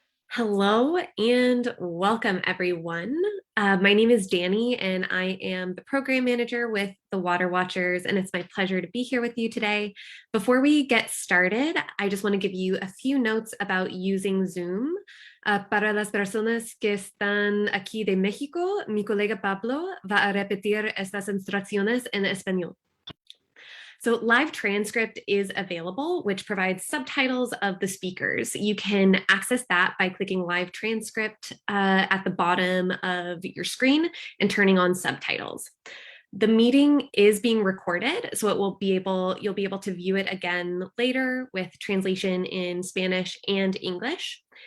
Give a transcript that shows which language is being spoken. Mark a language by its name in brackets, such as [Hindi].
[English] Hello and welcome, everyone. My name is Danny, and I am the program manager with the Water Watchers, and it's my pleasure to be here with you today. Before we get started, I just want to give you a few notes about using Zoom. [Spanish] Para las personas que están aquí de México, mi colega Pablo va a repetir estas instrucciones en español. [English] So live transcript is available, which provides subtitles of the speakers. You can access that by clicking live transcript at the bottom of your screen and turning on subtitles. The meeting is being recorded, so you'll be able to view it again later with translation in Spanish and English.